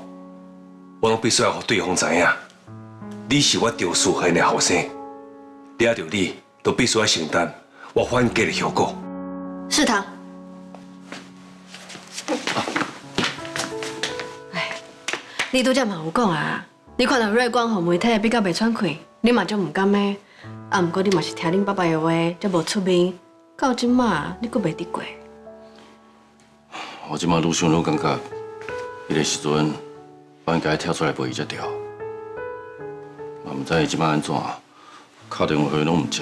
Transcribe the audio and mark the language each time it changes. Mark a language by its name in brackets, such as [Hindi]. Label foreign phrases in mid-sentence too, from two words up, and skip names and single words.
[Min Nan Chinese] 我拢必须要让对方知影，你是我着事现的后生，抓到你，都必须要承担我反击的后果。市长，你拄则嘛有讲啊，你看到瑞光和媒体比较袂喘气，你嘛就唔甘的。啊，不过你嘛是听恁爸爸的话，才无出面。到即马你阁袂得过。我即马愈想愈感觉，迄个时阵。我应该跳出来陪伊才对，嘛唔知伊即摆安怎，敲电话去拢唔接。